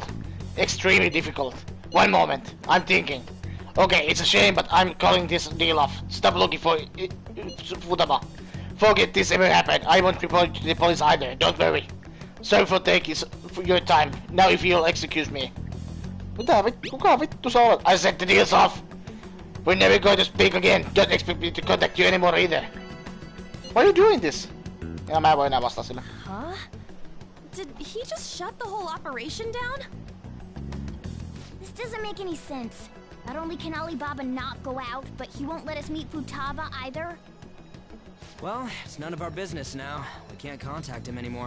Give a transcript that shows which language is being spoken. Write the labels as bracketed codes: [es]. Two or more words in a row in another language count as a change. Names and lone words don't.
[en] Extremely difficult. One moment. I'm thinking. Okay, it's a shame, but I'm calling this deal off. Stop looking for Futaba. Forget this ever happened. I won't report to the police either. Don't worry. Sorry for taking your time. Now if you'll excuse me. [fi] Kuka vittu sä olet? [en] I said the deal's off. We're never going to speak again. Don't expect me to contact you anymore either. Why are you doing this? [fi] Ja mä en voi enää vastaa sille. [en] Huh? Did he just shut the whole operation down? This doesn't make any sense. Not only can Alibaba not go out, but he won't let us meet Futaba either. Well, it's none of our business now. We can't contact him anymore.